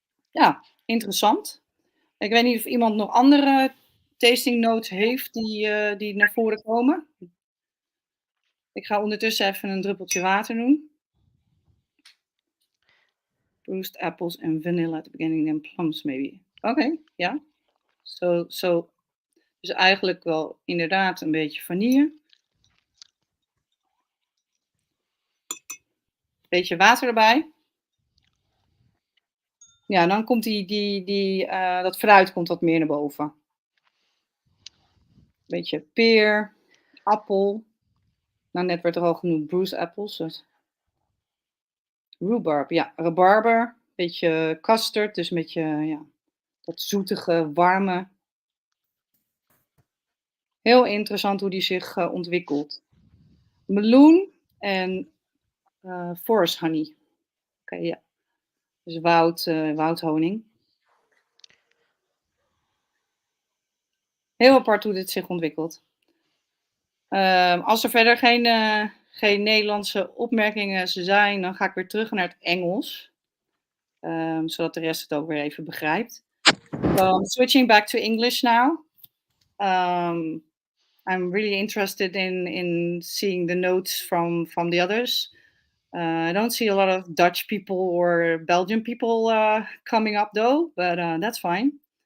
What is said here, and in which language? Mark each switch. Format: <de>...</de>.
<nl>Ja, interessant. Ik weet niet of iemand nog andere tasting notes heeft die naar voren komen. Ik ga ondertussen even een druppeltje water doen.</nl> <en>Bruised apples and vanilla at the beginning and plums maybe.</en> <nl>Oké, ja. So, dus eigenlijk wel inderdaad een beetje vanille. Beetje water erbij. Ja, dan komt dat fruit komt wat meer naar boven. Beetje peer, appel. Nou, net werd er al genoemd bruised apples. Dus. Rhubarb, ja, rabarber. Beetje custard, dus een beetje dat zoetige, warme. Heel interessant hoe die zich ontwikkelt. Meloen en forest honey. Oké, ja. Dus woudhoning. Heel apart hoe dit zich ontwikkelt. Als er verder geen Nederlandse opmerkingen zijn, dan ga ik weer terug naar het Engels. Zodat de rest het ook weer even begrijpt.</nl> <en>Switching back to English now. I'm really interested in seeing the notes from the others. I don't see a lot of Dutch people or Belgian people coming up though, but that's fine.</en>